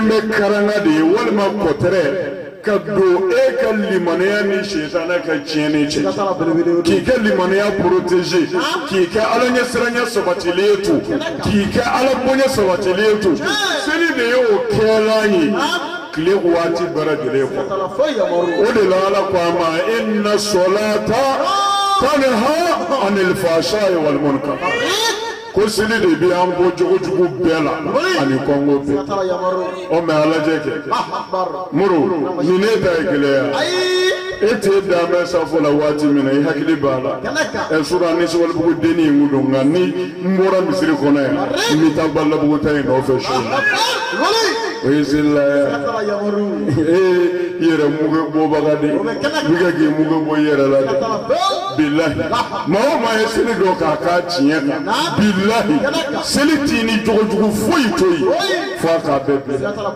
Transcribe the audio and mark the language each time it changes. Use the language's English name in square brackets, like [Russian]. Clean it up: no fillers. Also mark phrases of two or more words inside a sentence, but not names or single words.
[Bambara] bɛ karanga de ye walima kɔtɛrɛ ka don e ka limaniya ni sitana ka tiɲɛni cɛ k'i ka limaniya protégé k'i kɛ ala ɲɛsiranya sabatilen to k'i kɛ ala bonya sabatilen to seli de ye o kɛlan ye tile waati bɛɛ lajɛlen kɔ o de la ala ko a ma [Arabic] إن الصلاة تنهى عن الفحشاء والمنكر [Bambara] ko seli de bɛ an bɔ jogo jugu bɛɛ la ani kɔngo bɛɛ o mɛ ala jɛ kɛ muru nin ne ta ye gɛlɛya e t'e dan bɛ safo la waati min na i hakili b'a la ɛ sura ni sabalibugu denni in kun don nka ni n bɔra misiri kɔnɔ yan n bɛ taa balabugu ta in nɔfɛ su o ye seli la yan i yɛrɛ mugu bɔbaga de i bɛ k'i mugu bɔ i yɛrɛ la dɛ bilahi maa o maa ye seli dɔ k'a k'a tiɲɛ kan bilahi seli t'i ni jogo jugu foyi to yen fo a k'a bɛɛ bila